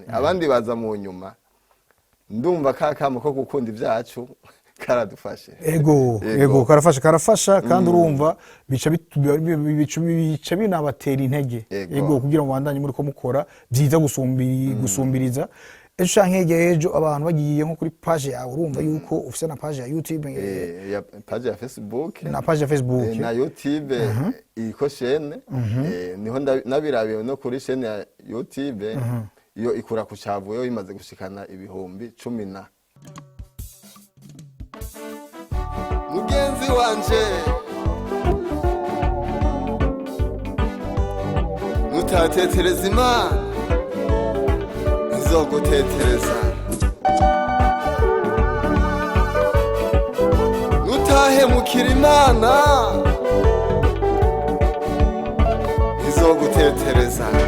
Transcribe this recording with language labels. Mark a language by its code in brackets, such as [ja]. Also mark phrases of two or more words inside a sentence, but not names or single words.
[rn] Abandi baza mu nyuma ndumva kakamo ko gukunda ivyacu karadufashe. Ego karafasha kandi urumva bica binabatera intege. Ego kugira ngo bandanye muri ko mukora byiza gusumbiriza. Ejo canke ejo abantu bagiye nko kuri page yawe urumva yuko ufise na page ya YouTube ya page ya Facebook na page ya Facebook na YouTube iko chaîne niho nabirabiye no kuri chaîne ya YouTube iyo ikura ku cyavu yo imaze gushikana ibihumbi 10. Mugenzi wanje nutatetereza Imana izogutetereza, nutahemukira Imana izogutetereza.